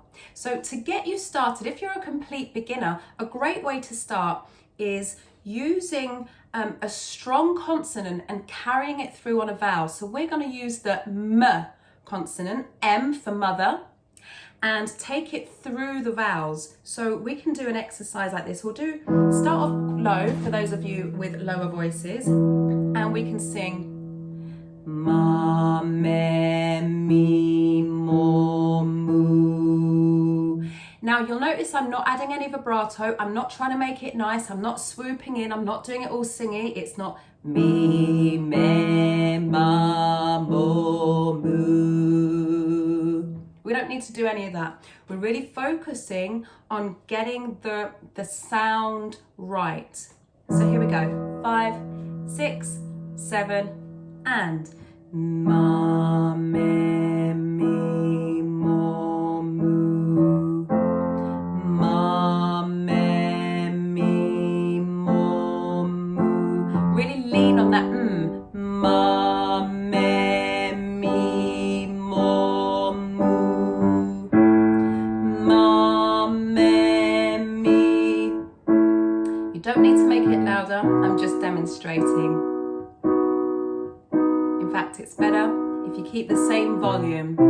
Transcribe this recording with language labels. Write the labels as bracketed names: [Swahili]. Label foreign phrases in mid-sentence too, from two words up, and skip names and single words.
[English] So to get you started, if you're a complete beginner, a great way to start is using a strong consonant and carrying it through on a vowel. So we're going to use the M consonant, M for mother, and take it through the vowels. So we can do an exercise like this. We'll start off low for those of you with lower voices, and we can sing ma, me, mi, mo, moo. Now you'll notice I'm not adding any vibrato. I'm not trying to make it nice. I'm not swooping in. I'm not doing it all singy. It's not me, me, ma, mo, moo. We don't need to do any of that. We're really focusing on getting the sound right. So here we go. 5, 6, 7, and ma, me, mi, mo, moo. Ma, me, mi, mo, moo. Really lean on that ma, me, mi, mo, moo. Ma, me, mi. You don't need to make it louder. I'm just demonstrating. In fact, it's better if you keep the same volume.